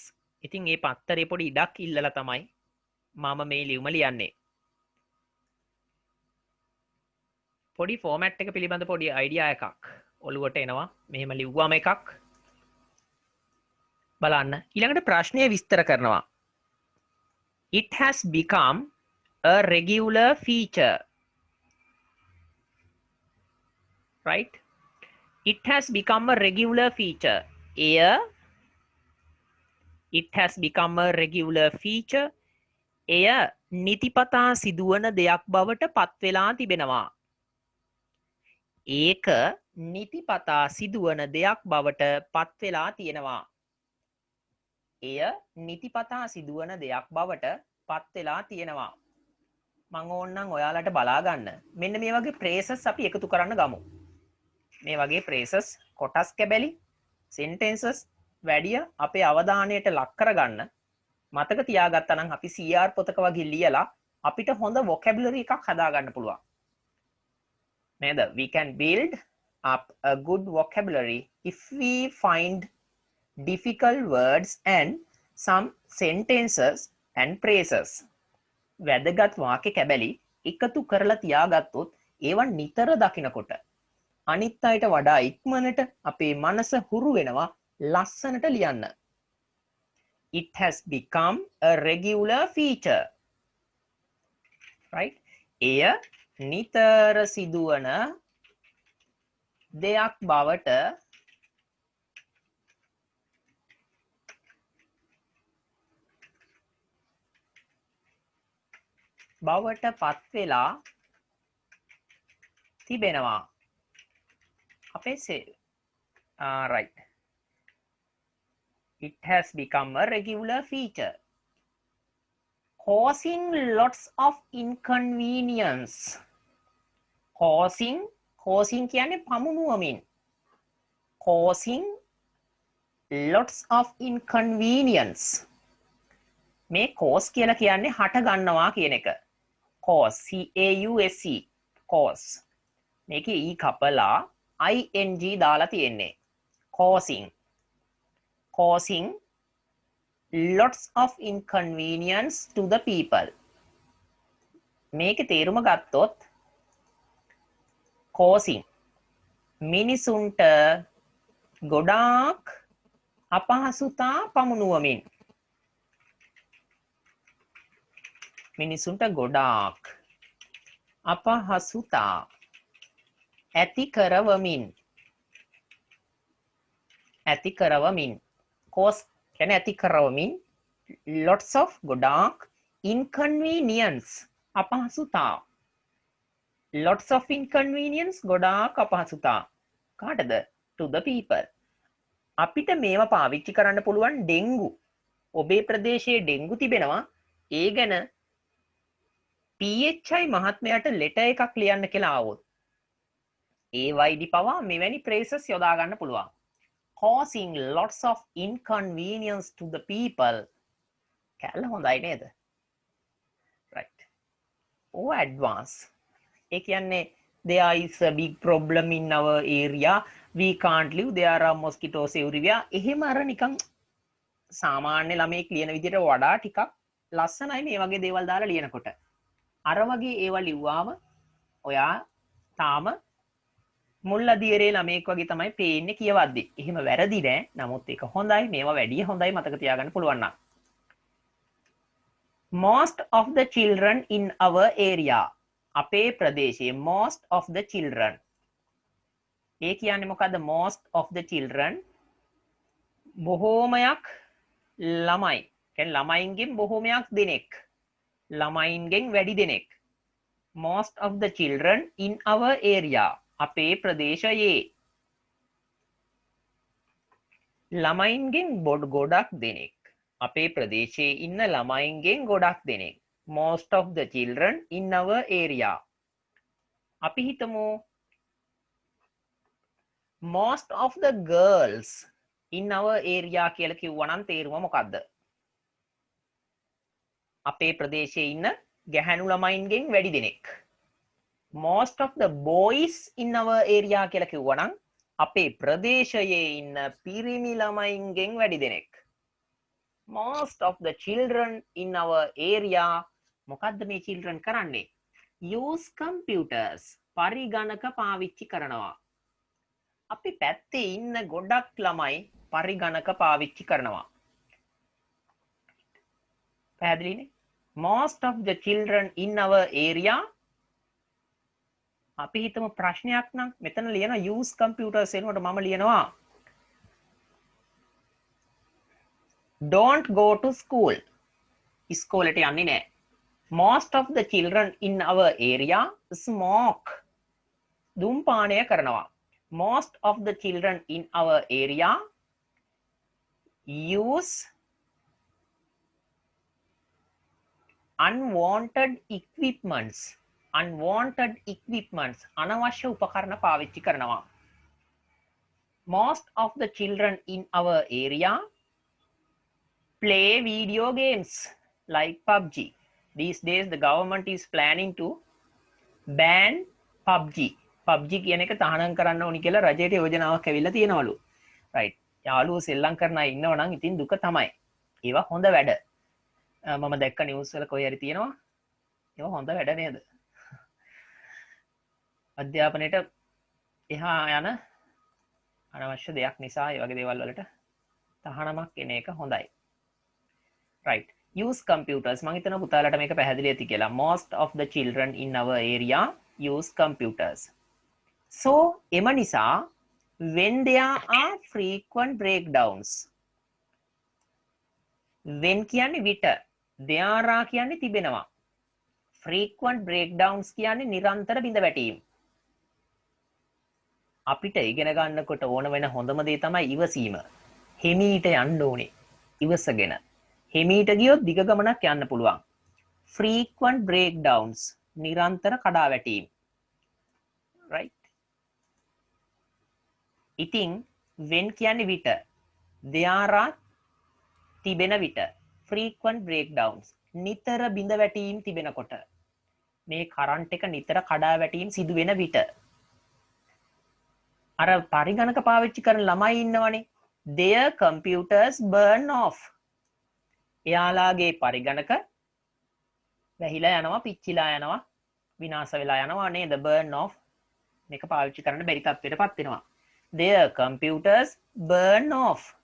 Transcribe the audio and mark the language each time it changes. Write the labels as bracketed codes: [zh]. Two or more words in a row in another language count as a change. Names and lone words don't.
[si] ඉතින් මේ පත්තරේ පොඩි ඉඩක් ඉල්ලලා තමයි මම මේ ලියුම ලියන්නේ. පොඩි ෆෝමැට් එක පිළිබඳ පොඩි අයිඩියා එකක් ඔළුවට එනවා. මෙහෙම ලිව්වම එකක් බලන්න. ඊළඟට ප්‍රශ්නය විස්තර කරනවා. [en] It has become a regular feature. right? It has become a regular feature. It has become a regular feature. [si] එය නිතිපතා සිදුවන දෙයක් බවට පත්වෙලා තිබෙනවා. ඒක නිතිපතා සිදුවන දෙයක් බවට පත්වෙලා තියෙනවා. එය නිතිපතා සිදුවන දෙයක් බවට පත්වෙලා තියෙනවා. මං ඕන්නම් ඔයාලට බලා ගන්න. මෙන්න මේ වගේ phrases අපි එකතු කරන්න ගමු. මේ වගේ phrases කොටස් කැබැලි sentences වැඩිය අපේ අවධානයට ලක් කරගන්න මතක තියාගත්තා නම් අපි CR පොතක වගේ ලියලා අපිට හොඳ vocabulary එකක් හදා ගන්න පුළුවන්. නේද? [en] We can build up a good vocabulary if we find difficult words and some sentences and phrases. [si] වැදගත් වාක්‍ය කැබැලි එකතු කරලා තියාගත්තොත් ඒවා නිතර දකිනකොට අනිත් අයට වඩා ඉක්මනට අපේ මනස හුරු වෙනවා ලස්සනට ලියන්න. [en] It has become a regular feature. right? [si] එය නිතර සිදුවන දෙයක් බවට පත් වෙලා තිබෙනවා. අපේ right. [en] It has become a regular feature, causing lots of inconvenience. [si] Causing කියන්නේ පමුණුවමින්. [en] Causing lots of inconvenience. [si] මේ cause කියලා කියන්නේ හට ගන්නවා කියන එක. [en] cause C-A-U-S-E cause. [si] මේකේ e කපලා ing දාලා තියෙන්නේ. [en] causing lots of inconvenience to the people. [si] මේකේ තේරුම ගත්තොත් causing මිනිසුන්ට ගොඩාක් අපහසුතා පමුණුවමින්. මිනිසුන්ට ගොඩාක් අපහසුතා ඇති කරවමින් cause කියන්නේ ඇති කරවමින් [en] lots of [si] ගොඩාක් inconvenience අපහසුතා [en] lots of inconvenience [si] ගොඩාක් අපහසුතා කාටද [en] to the people. [si] අපිට මේවා පාවිච්චි කරන්න පුළුවන් ඩෙන්ගු ඔබේ ප්‍රදේශයේ ඩෙන්ගු තිබෙනවා ඒ ගැන PHI මහත්මයාට ලෙටර් එකක් ලියන්න කියලා ආවොත් ඒ වයිඩි පවා මෙවැනි phrases යොදා ගන්න පුළුවන්. [en] causing lots of inconvenience to the people. [si] කැල්ල හොඳයි නේද? right. [en] Oh advance. [si] ඒ කියන්නේ [en] there is a big problem in our area. We can't live. There are mosquitoes everywhere. [si] එහෙම අර නිකන් සාමාන්‍ය ළමයෙක් ලියන විදිහට වඩා ටිකක් ලස්සනයි මේ වගේ දේවල් දාලා ලියනකොට. අර වගේ ඒවා ලිව්වාම ඔයා තාම මුල් අදියරේ ළමයෙක් වගේ තමයි පේන්නේ කියවද්දි. එහෙම වැරදි නෑ. නමුත් ඒක හොඳයි. මේවා වැඩි හොඳයි මතක තියාගන්න පුළුවන් නම්. [en] Most of the children in our area. [si] අපේ ප්‍රදේශයේ [en] most of the children. [si] ඒ කියන්නේ මොකද්ද? [en] most of the children [si] බොහෝමයක් ළමයි. කියන්නේ ළමයින්ගෙන් බොහෝමයක් දෙනෙක්. ළමයින්ගෙන් වැඩි දෙනෙක්. [en] most of the children in our area. [si] අපේ ප්‍රදේශයේ ළමයින්ගෙන් ගොඩක් දෙනෙක්. අපේ ප්‍රදේශයේ ඉන්න ළමයින්ගෙන් ගොඩක් දෙනෙක්. [en] most of the children in our area. [si] අපි හිතමු [en] most of the girls in our area [si] කියලා කිව්වනම් තේරුම මොකද්ද? අපේ ප්‍රදේශයේ ඉන්න ගැහැණු ළමයින්ගෙන් වැඩි දෙනෙක්. [en] most of the boys in our area [si] කියලා කිව්වනම් අපේ ප්‍රදේශයේ ඉන්න පිරිමි ළමයින්ගෙන් වැඩි දෙනෙක්. [en] most of the children in our area [si] මොකද්ද මේ [en] children කරන්නේ? use computers [si] පරිගණක පාවිච්චි කරනවා. අපි පැත්තේ ඉන්න ගොඩක් ළමයි පරිගණක පාවිච්චි කරනවා. පැහැදිලිනේ? [en] most of the children in our area [si] අපි හිතමු ප්‍රශ්නයක් නම් මෙතන ලියන [en] use computers [si] එනකොට මම ලියනවා [en] don't go to school. [si] ඉස්කෝලේට යන්නේ නැහැ. [en] most of the children in our area smoke. [si] ධූම්පානය කරනවා. [en] most of the children in our area use unwanted equipments. [si] අනවශ්‍ය උපකරණ පාවිච්චි කරනවා. [en] most of the children in our area play video games like PUBG. These days the government is planning to ban PUBG. [si] PUBG කියන එක තහනම් කරන්න ඕනි කියලා රජයට යෝජනාවක් ඇවිල්ලා තියෙනවලු. [en] right. [si] යාළුවෝ සෙල්ලම් කරන අය ඉන්නව නම් ඉතින් දුක තමයි. ඒවා හොඳ වැඩ. මම දැක්ක නිවුස් වල කොහේ හරි තියෙනවා. ඒවා හොඳ වැඩ නේද? අධ්‍යාපනයේට එහා යන අනවශ්‍ය දෙයක් නිසා ඒ වගේ දේවල් වලට තහනමක් එන එක හොඳයි. [en] right. use computers. [si] මම හිතනවා පුතාලට මේක පැහැදිලි ඇති කියලා. [en] most of the children in our area use computers. so [si] එම නිසා [en] when there are frequent breakdowns. [si] when කියන්නේ විට, [en] there are [si] කියන්නේ තිබෙනවා. [en] frequent breakdowns [si] කියන්නේ නිරන්තර බිඳ වැටීම්. අපිට ඉගෙන ගන්නකොට ඕන වෙන හොඳම දේ තමයි ඉවසීම. හිමීට යන්න ඕනේ. ඉවසගෙන. හිමීට ගියොත් දිග ගමනක් යන්න පුළුවන්. [en] frequent breakdowns [si] නිරන්තර කඩාවැටීම්. right. ඉතින් when කියන්නේ විට, [en] there are [si] තිබෙන විට [en] frequent breakdowns [si] නිතර බිඳ වැටීම් තිබෙනකොට මේ කරන්ට් එක නිතර කඩා වැටීම් සිදු වෙන විට අර පරිගණක පාවිච්චි කරන ළමයි ඉන්නවනේ [en] their computers burn off [si] එයාලාගේ පරිගණක වැහිලා යනවා පිච්චිලා යනවා විනාශ වෙලා යනවා නේද burn off මේක පාවිච්චි කරන්න බැරි තත්ත්වයටපත් වෙනවා [en] their computers burn off